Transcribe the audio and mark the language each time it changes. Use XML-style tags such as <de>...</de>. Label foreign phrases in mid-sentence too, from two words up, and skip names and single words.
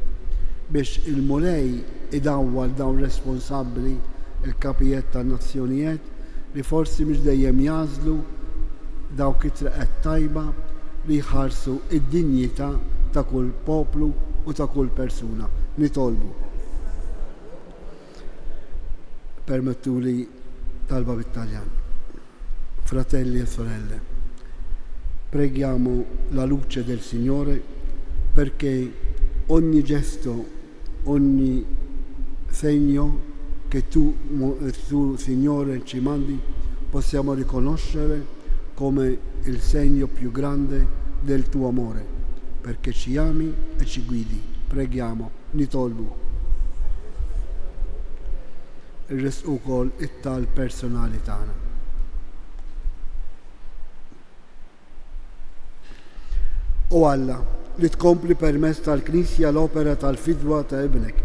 <mt>Biex il-mulej idawwal dawn responsabbli il-kapijiet tan-nazzjonijiet li forsi mhux dejjem jażlu dawk it-triqet tajba li jħarsu id-dinjità ta' kull poplu u ta' kull persuna. Nitolbu. Permettuli talba bit-Taljan.</mt> <it>Fratelli e sorelle, preghiamo la luce del Signore perché ogni gesto, ogni segno che tu Signore ci mandi possiamo riconoscere come il segno più grande del tuo amore, perché ci ami e ci guidi. Preghiamo,</it> <mt>nitolbu. Irresqu wkoll it-tal personali tagħna. U Alla li tkompli permezz tal-Knisja l-opera tal-fidwa ta' ibnek.</mt>